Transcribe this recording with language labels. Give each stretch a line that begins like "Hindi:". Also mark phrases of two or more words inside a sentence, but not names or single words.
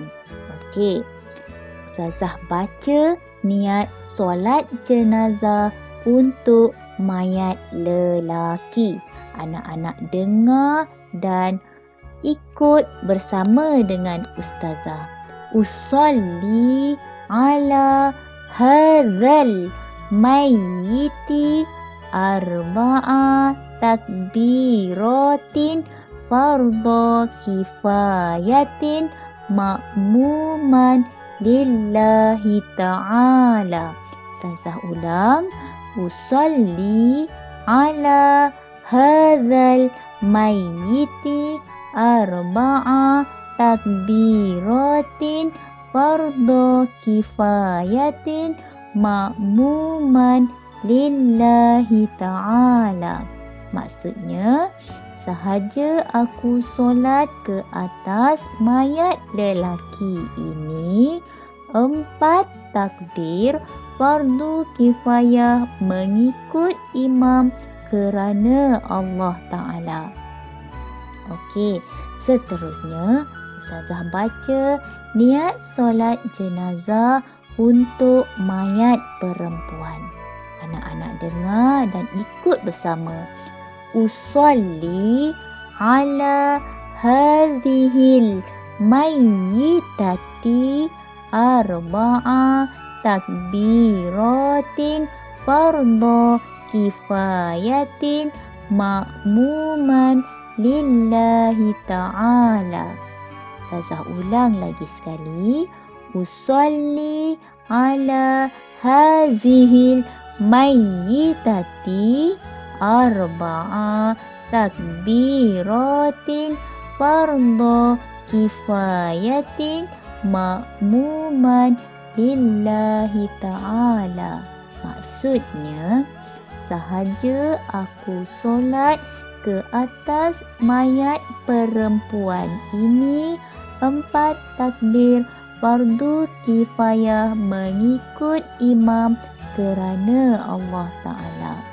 Malay: Okey, Ustazah baca niat solat jenazah untuk mayat lelaki. Anak-anak dengar dan ikut bersama dengan Ustazah.
Arabic: أصلي على هذا الميت أربع تكبيرات فرض كفاية مأموما لله تعالى.
Malay: Ustazah ulang.
Arabic: أصلي على هذا الميت أربع تكبيرات فرض كفاية مأموما لله تعالى.
Malay: Maksudnya, sahaja aku solat ke atas mayat lelaki ini, 4 takbir fardu kifayah mengikut imam kerana Allah Ta'ala. Okey, seterusnya Ustazah baca niat solat jenazah untuk mayat perempuan. Anak-anak dengar dan ikut bersama.
Arabic: أصلي على هذه الميتة أربع تكبيرات فرض كفاية مأمومة لله تعالى.
Malay: Ustazah ulang lagi sekali.
Arabic: أصلي على هذه الميتة أربع تكبيرات فرض كفاية مأمومة لله تعالى.
Malay: Maksudnya, sahaja aku solat ke atas mayat perempuan ini, 4 takbir fardu kifayah mengikut imam kerana Allah Ta'ala.